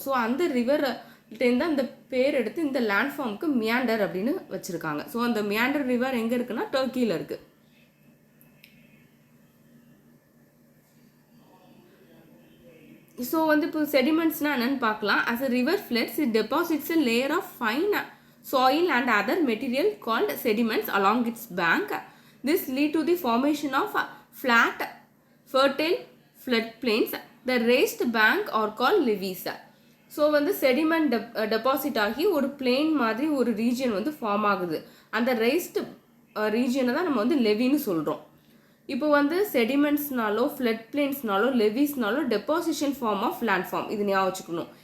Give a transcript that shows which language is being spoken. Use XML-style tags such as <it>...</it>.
<ta>So அந்த ரிவர்கிட்டேருந்து அந்த பேர் எடுத்து இந்த லேண்ட்ஃபார்முக்கு மியாண்டர் அப்படின்னு வச்சுருக்காங்க. ஸோ அந்த மியாண்டர் ரிவர் எங்கே இருக்குன்னா டர்க்கியில் இருக்குது. ஸோ வந்து இப்போ செடிமெண்ட்ஸ்னால் என்னென்னு பார்க்கலாம்.</ta> <en>as a river floods it deposits a layer of fine soil and other material called sediments along its bank. This lead to the formation of flat fertile floodplains. The raised bank are called levees.</en> <ta>So வந்து sediment deposit ஆகி ஒரு plain மாதிரி ஒரு region வந்து form ஆகுது. அந்த raised ரீஜியனை தான் நம்ம வந்து லெவின்னு சொல்கிறோம். இப்போ வந்து செடிமெண்ட்ஸ்னாலோ flood பிளேன்ஸ்னாலோ லெவிஸ்னாலோ deposition form of landform, இது ஞாபகம் வச்சுக்கணும்.</ta>